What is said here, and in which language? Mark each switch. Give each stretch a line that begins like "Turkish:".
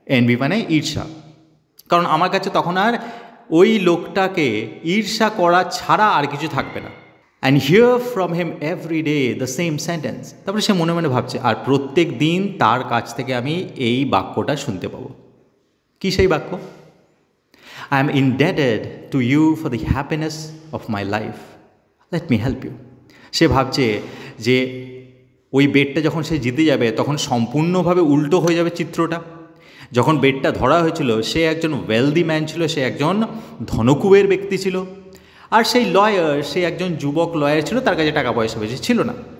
Bangla: NV মানে ঈর্ষা, কারণ আমার কাছে তখন আর ওই লোকটাকে ঈর্ষা করা ছাড়া আর কিছু থাকবে না।
English: And hear from him every day the same sentence.
Bangla: তারপরে সে মনে মনে ভাবছে আর প্রত্যেক দিন তার কাছ থেকে আমি এই বাক্যটা শুনতে পাবো। কী সেই বাক্য?
English: I am indebted to you for the happiness of my life. Let me help you.
Bangla: সে ভাবছে যে ওই বেডটা যখন সে জিতে যাবে তখন সম্পূর্ণভাবে উল্টো হয়ে যাবে চিত্রটা। যখন বেডটা ধরা হয়েছিল সে একজন ওয়েলদি ম্যান ছিল, সে একজন ধনকুবের ব্যক্তি ছিল, আর সেই লয়ার সে একজন যুবক লয়ার ছিল, তার কাছে টাকা পয়সা বেশি ছিল না।